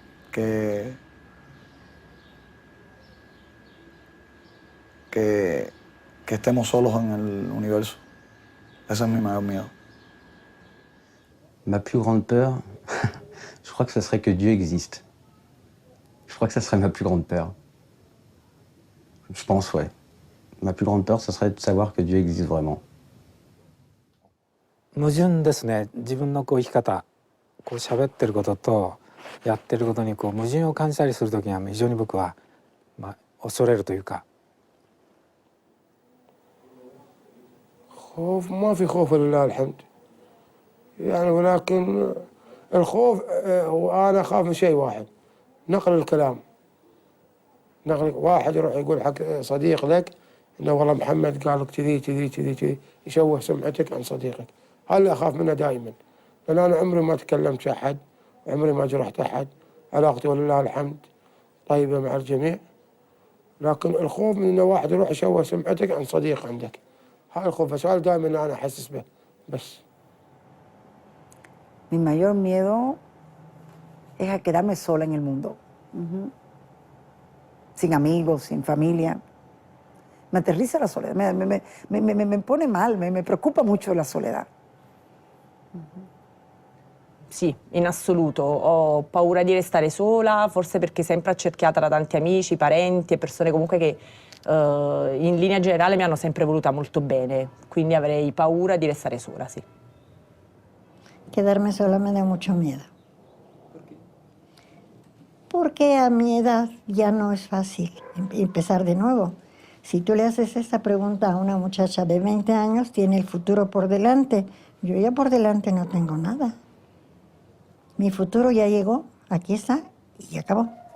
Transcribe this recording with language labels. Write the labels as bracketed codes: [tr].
[es] Que estemos solos en el universo. Ese es mi mayor miedo. [fr] Ma plus grande peur, je crois que ce serait que Dieu existe. Je crois que ça serait ma plus grande peur. Je pense, ouais. Ma plus grande peur, ce serait de savoir que Dieu existe vraiment. [ja] 矛盾ですね。自分のこう生き方、こう喋ってることとやってることにこう矛盾を感じたりするときには非常に僕は恐れるというか。 [ar] خوف ما في خوف لله الحمد. يعني ولكن الخوف هو أنا أخاف من شيء واحد، نقل الكلام. نقل واحد يروح يقول حق صديق لك إنه والله محمد قال لك كذي كذي كذي كذي، يشوه سمعتك عن صديقك. هذا اللي أخاف منه دائما، لأن أنا عمري ما تكلمت أحد، عمري ما جرحت أحد، علاقتي ولله الحمد طيبة مع الجميع. لكن الخوف من إنه واحد يروح يشوه سمعتك عن صديق عندك، هذا الخوف بس، هذا دائما أنا أحسس به بس. [es] Mi mayor miedo es a quedarme sola en el mundo, sin amigos, sin familia. Me aterriza la soledad, me pone mal, me preoccupa mucho la soledad. [it] Sì, in assoluto. Ho paura di restare sola, forse perché sempre accerchiata da tanti amici, parenti e persone comunque che in linea generale mi hanno sempre voluta molto bene, quindi avrei paura di restare sola, sì. [es] Quedarme sola me da mucho miedo. Porque a mi edad ya no es fácil empezar de nuevo. Si tú le haces esta pregunta a una muchacha de 20 años, tiene el futuro por delante. Yo ya por delante no tengo nada. Mi futuro ya llegó, aquí está y acabó.